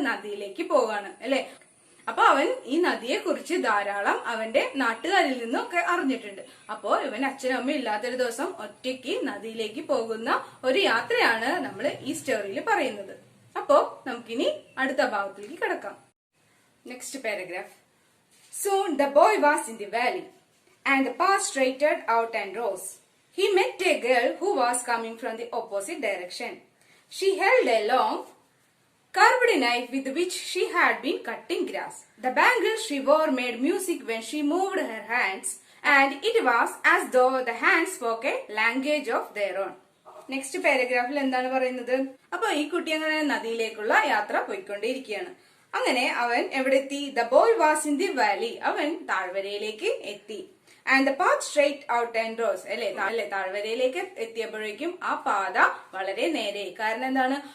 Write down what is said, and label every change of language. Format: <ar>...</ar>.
<ml>നദിയിലേക്ക് പോകാണ് അല്ലെ. അപ്പൊ അവൻ ഈ നദിയെ കുറിച്ച് ധാരാളം അവന്റെ നാട്ടുകാരിൽ നിന്നൊക്കെ അറിഞ്ഞിട്ടുണ്ട്. അപ്പോ ഇവൻ അച്ഛനും അമ്മയും ഇല്ലാത്തൊരു ദിവസം ഒറ്റയ്ക്ക് നദിയിലേക്ക് പോകുന്ന ഒരു യാത്രയാണ് നമ്മൾ ഈ സ്റ്റോറിയിൽ പറയുന്നത്. അപ്പോ നമുക്കിനി അടുത്ത ഭാഗത്തിലേക്ക് കിടക്കാം.</ml> <en>Next paragraph. Soon the boy was in the valley, and the path straightened out and rose. He met a girl who was coming from the opposite direction. She held a long, curved knife with which she had been cutting grass. The bangles she wore made music when she moved her hands, and it was as though the hands spoke a language of their own.</en> <ml>Next പാരഗ്രാഫിൽ എന്താണ് പറയുന്നത്? അപ്പൊ ഈ കുട്ടി അങ്ങനെ നദിയിലേക്കുള്ള യാത്ര പോയിക്കൊണ്ടേയിരിക്കുകയാണ്. അങ്ങനെ അവൻ എവിടെ എത്തി?</ml> <en>The boy was in the valley.</en> <ml>അവൻ താഴ്വരയിലേക്ക് എത്തി.</ml> <en>and the path straight out and rose</en> <ml>അല്ലെ. താഴ്വരയിലേക്ക് എത്തിയപ്പോഴേക്കും ആ പാത വളരെ നേരെ. കാരണം എന്താണ്?</ml>